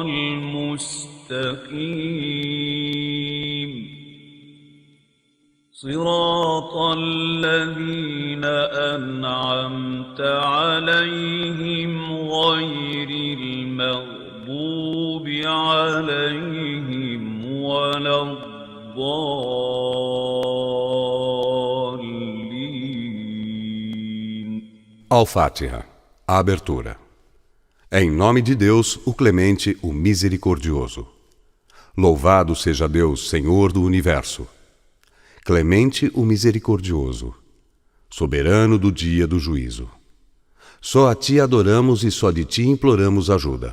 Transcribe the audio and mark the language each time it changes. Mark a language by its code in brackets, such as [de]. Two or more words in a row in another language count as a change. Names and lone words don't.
[ar] المستقيم صراط الذين أنعمت عليهم غير المغضوب عليهم ولا الضالين. [pt] Al-Fatiha, a abertura. Em nome de Deus, o Clemente, o Misericordioso. Louvado seja Deus, Senhor do Universo. Clemente, o Misericordioso. Soberano do dia do juízo. Só a Ti adoramos e só de Ti imploramos ajuda.